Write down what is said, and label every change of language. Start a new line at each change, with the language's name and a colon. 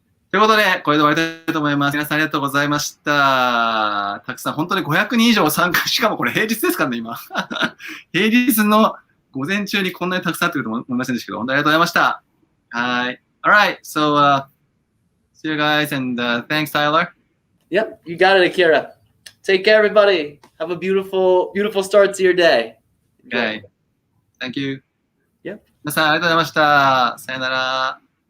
Japanese: ということで、これで終わりたいと思います。皆さんありがとうございました。たくさん、本当に500人以上参加、しかもこれ平日ですからね、今。平日の午前中にこんなにたくさんあってると思いませんでしたけど、本当にありがとうございました。はい。
English: Alright, so see you guys and thanks, Tyler. Yep, you got it, Akira. Take care, everybody. Have a beautiful start to your day. Okay. Thank you. Yep.
Japanese: 皆さんありがとうございました。さよなら。